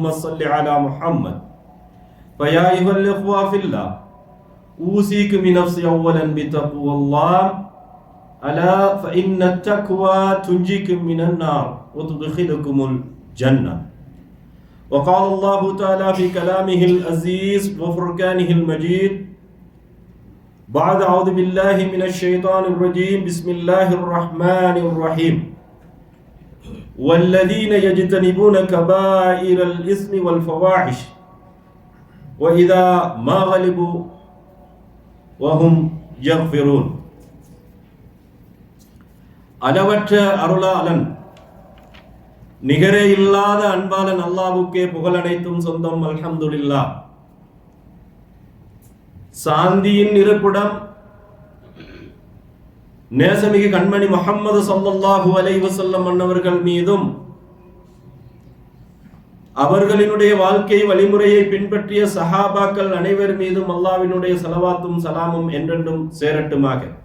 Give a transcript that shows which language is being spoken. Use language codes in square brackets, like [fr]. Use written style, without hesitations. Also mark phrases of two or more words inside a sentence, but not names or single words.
[ar] صل على محمد فيا أيها الإخوة في الله أوصيكم بنفسي أولا بتقوى الله ألا فإن التقوى تنجيكم من النار وتدخلكم الجنة وقال الله تعالى في كلامه العزيز وفرقانه المجيد بعد أعوذ بالله من الشيطان الرجيم بسم الله الرحمن الرحيم والذين يجتنبون كبائر الإثم والفواحش وإذا ما غلبوا وهم يغفرون [ta] அளவற்ற அருளாளன் நிகரே இல்லாத அன்பாளன் அல்லாஹ்வுக்கே புகழனைத்தும் சொந்தம் அல்ஹம்துலில்லாஹ். சாந்தியின் இருப்பிடம் நேசமிகு கண்மணி முஹம்மது [ar] صلى الله عليه وسلم [ta] அன்னவர்கள் மீதும் அவர்களினுடைய வாழ்க்கை வழிமுறையை பின்பற்றிய சஹாபாக்கள் அனைவர் மீதும் அல்லாஹ்வினுடைய ஸலவாத்தும் சலாமும் என்றென்றும் சேரட்டுமாக.